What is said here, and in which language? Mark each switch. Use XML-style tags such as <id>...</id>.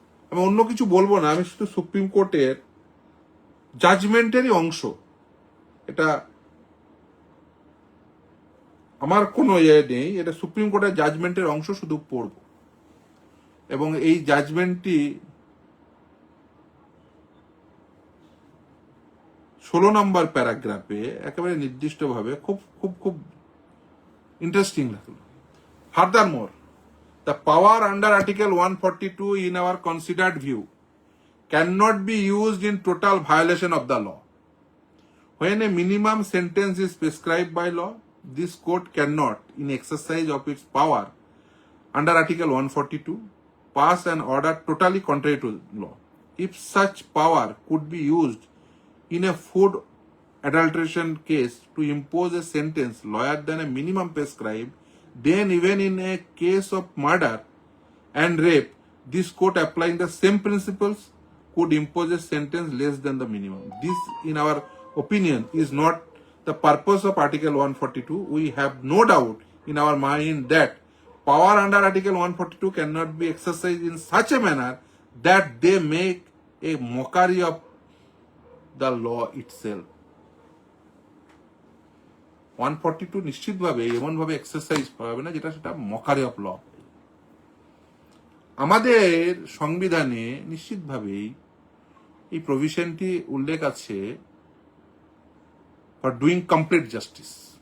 <bn>আমি অন্য কিছু বলবো না, আমি শুধু সুপ্রিম কোর্টের জাজমেন্টেরই অংশ, এটা আমার কোনো ইয়ে নেই, এটা সুপ্রিম কোর্টের জাজমেন্টের অংশ, শুধু পড়ব। এবং এই জাজমেন্টটি 16 নম্বর প্যারাগ্রাফে একেবারে নির্দিষ্টভাবে খুব খুব খুব ইন্টারেস্টিং লাগলো।</bn> <en>Furthermore, the power under Article 142 in our considered view cannot be used in total violation of the law. When a minimum sentence is prescribed by law, this court cannot, in exercise of its power under Article 142, pass an order totally contrary to law. If such power could be used in a food adulteration case to impose a sentence lower than a minimum prescribed, then even in a case of murder and rape, this court applying the same principles could impose a sentence less than the minimum. This, in our opinion, is not the purpose of Article 142. We have no doubt in our mind that power under Article 142 cannot be exercised in such a manner that they make a mockery of the law itself.</en> <bn>142 নিশ্চিতভাবে এমনভাবে exercise করা হবে না যেটা সেটা</bn> <en>Mockery of law.</en> <bn>আমাদের সংবিধানে নিশ্চিতভাবেই এই প্রভিশনটি উল্লেখ আছে ফর ডুইং কমপ্লিট জাস্টিস।</bn>